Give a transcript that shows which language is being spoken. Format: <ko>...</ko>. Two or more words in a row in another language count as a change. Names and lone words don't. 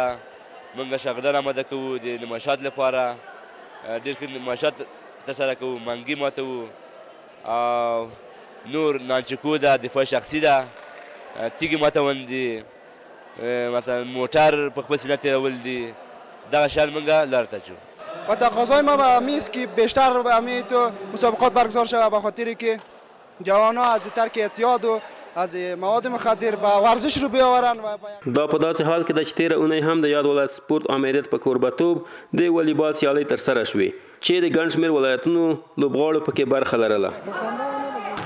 <ps>موږ شاګردان آماده کوو د نمایشات لپاره، ډېر ښه نمایشات ترسره کوو، منګي ماتوو او نور نانچکو ده، دفاع شخصي ده، تیږې ماتول دي، مثلا موټر په خپل سینه تیرول دي. دغه شیان موږ لار ته چو.</ps> <fa>و تقاضای ما به همی است که بیشتر همی تو مسابقات برگزار شود به خاطری که جوانها از ترک اعتیاد و از مواد مخدر به ورزش رو بیاورن.</fa> <ps>دا په داسې حال کې ده چې تېره اونۍ هم د یاد ولایت سپورت امریت په کوربتوب د والیبال سیالۍ ترسره شوې چې د ګڼ شمېر ولایتونو لوبغاړو پکې برخه لرله.</ps>